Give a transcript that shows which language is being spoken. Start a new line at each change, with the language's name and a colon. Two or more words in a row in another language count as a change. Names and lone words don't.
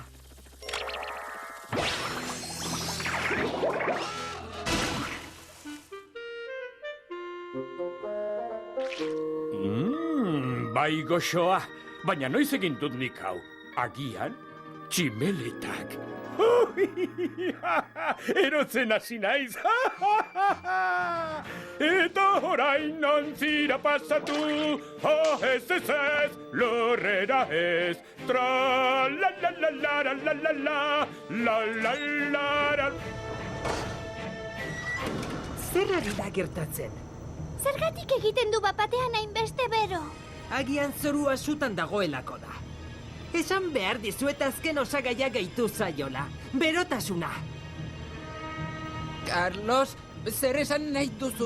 Basque: Bai goxoa, baina noiz egin dut nik hau. Agian, tximeletak. Erotzen hasi naiz. Eta orain ontzira pasatu. Ez, lorrera ez. Tra la la la la la la la la la la la. Zer ari da gertatzen? Zergatik egiten du bapatean hainbeste bero? Agian zorua sutan dagoelako da. Esan behar dizuet azken osagaia gehitu zaiola. Berotasuna. Carlos, zer esan nahi duzu?